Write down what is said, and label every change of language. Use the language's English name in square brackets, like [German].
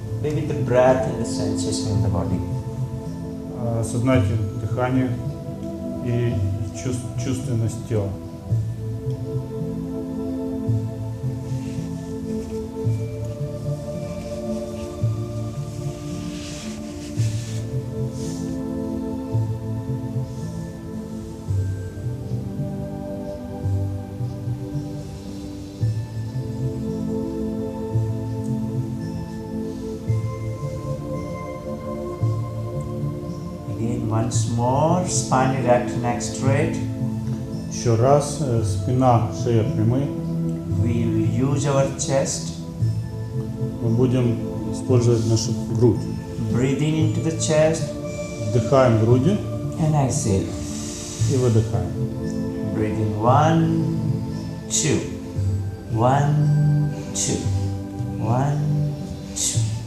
[English] Be with the breath and the sensation in the body. [Russian] Осознайте дыхание и чувственность тела. [English] Again, once more, spine erect, neck straight. [Russian] Еще раз. Спина, шея прямые. [English] We will use our chest. [Russian] Мы будем использовать нашу грудь. [English] Breathe in into the chest [Russian] Вдыхаем грудью [English] and exhale. [Russian] и выдыхаем. [English] Breathe in 1, 2. 1, 2. 1, 2.